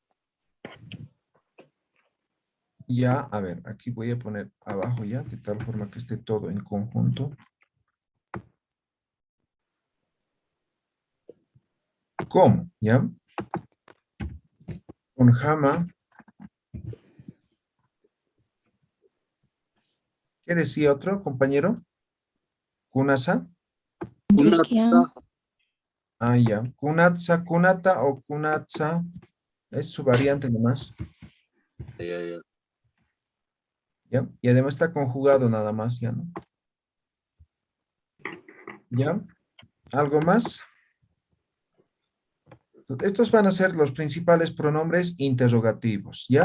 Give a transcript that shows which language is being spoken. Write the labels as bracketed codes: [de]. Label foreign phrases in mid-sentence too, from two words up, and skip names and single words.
[es] Ya, a ver, aquí voy a poner abajo ya, de tal forma que esté todo en conjunto. ¿Cómo? ¿Ya? Con jama. ¿Qué decía otro compañero? Kunasa. Kunatsa. Ah, ya. [ay] Kunatsa, kunata o kunatsa. [es] Es su variante nomás. Ya. ¿Ya? Y además está conjugado nada más, ¿ya no? ¿Ya? ¿Algo más? Estos van a ser los principales pronombres interrogativos, ¿ya?